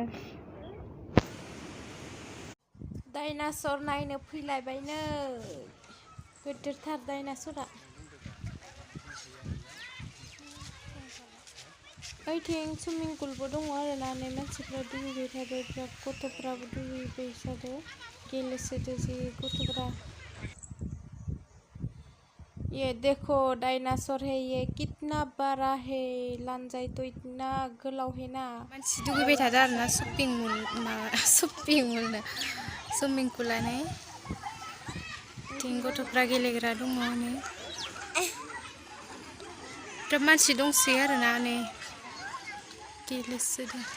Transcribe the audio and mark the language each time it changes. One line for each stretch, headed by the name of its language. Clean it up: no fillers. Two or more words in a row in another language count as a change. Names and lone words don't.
Bodo: डाइनासर नायनो फैलायबायनो, गिदिरथार डाइनासरा। ओइथिं सुइमिं पुलबो दङ आरोना। नै मानसिफ्रा दुगैबाय थादो, बिराद गथ'फ्राबो दुगैबाय थादो, गेलेसोदो जि गथ'फ्रा।
Hindi: ये देखो डायनासोर है, ये कितना बड़ा है, लानजाय तो इतना गोलाव है ना।
Bodo: मानसि दुगैबाय थादो आरोना सुइमिं पुलानो। थिं गथ'फ्रा गेलेग्रा दङ नै। बिराद मानसि दंसै आरोना नै गेलेसोदो।